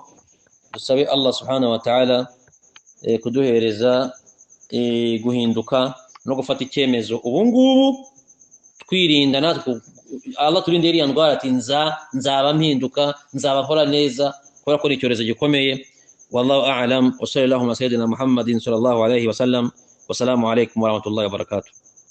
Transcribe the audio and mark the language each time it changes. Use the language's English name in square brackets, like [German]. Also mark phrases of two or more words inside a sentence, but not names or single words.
[Kinyarwanda] Dusabe [Arabic] الله سبحانه وتعالى [Kinyarwanda] kuduhereza guhinduka no gufata icyemezo ubu ngubu twirinda natwe Allah turinde iriya ndwara ati nzaba mpinduka nzaba nkora neza kubera ko icyorezo gikomeye. [Arabic] والله أعلم وصلى الله على سيدنا محمد صلى الله عليه وسلم والسلام عليكم ورحمة الله وبركاته.